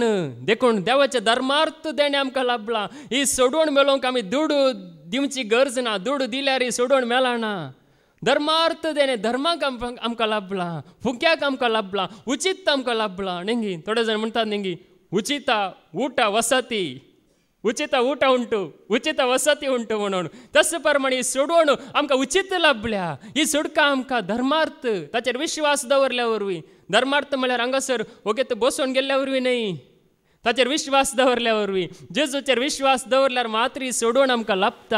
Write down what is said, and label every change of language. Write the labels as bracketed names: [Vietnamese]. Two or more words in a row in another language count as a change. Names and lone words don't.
[Konkani] देखून देवाचे धर्मार्थ देणे आमकां लाभला. ही सोडून मेलोवंक आमी दूड दिवची गरज ना, दूड दिल्यार ही सोडून मेळना. धर्मार्थ देणे धर्माक आमकां लाभला, फुक्याक आमकां लाभला, उचित आमकां लाभला. नेंगी थोडे जाण म्हणटात नेंगी उचिता [Kannada] ಊಟ ವಸತಿ, ಉಚಿತ ಊಟ ಉಂಟು, ಉಚಿತ ವಸತಿ ಉಂಟು [Konkani] म्हणून. तशे प्रमाणे सोडवण आमकां उचित लाभल्या. ही सोडका आमकां धर्मार्थ ताचेर विश्वास दवरल्या वरवीं. धर्मार्थ म्हळ्यार हांगासर ओगेत बसोवन गेल्ल्या वरवीं न्ही, ताचेर विश्वास दवरल्या वरवीं. जेजूचेर विश्वास दवरल्यार मात्र ही सोडवण आमकां लाभता.